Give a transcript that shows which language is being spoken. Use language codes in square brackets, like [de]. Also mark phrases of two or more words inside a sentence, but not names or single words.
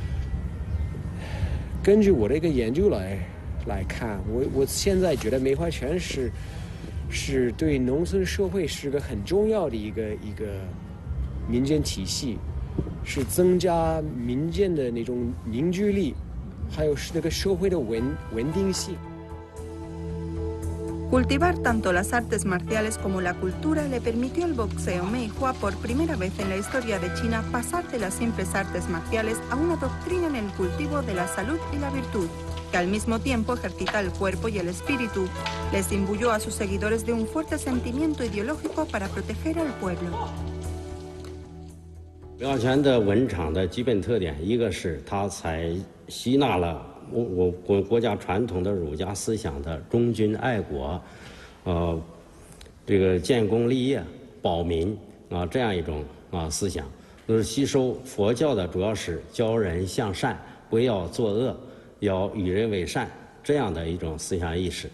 [zh] 根据我的一个研究来看，我现在觉得梅花拳是对农村社会是个很重要的一个民间体系，是增加民间的那种凝聚力，还有是那个社会的稳定性。 [es] Cultivar tanto las artes marciales como la cultura le permitió al boxeo Meihua por primera vez en la historia de China pasar de las simples artes marciales a una doctrina en el cultivo de la salud y la virtud, que al mismo tiempo ejercita el cuerpo y el espíritu. Les imbuyó a sus seguidores de un fuerte sentimiento ideológico para proteger al pueblo. [zh] 梅花拳的文场的基本特点，一个是它吸纳了 我国家传统的儒家思想的忠君爱国，这个建功立业、保民这样一种思想，就是吸收佛教的主要是教人向善，不要作恶，要与人为善这样的一种思想意识。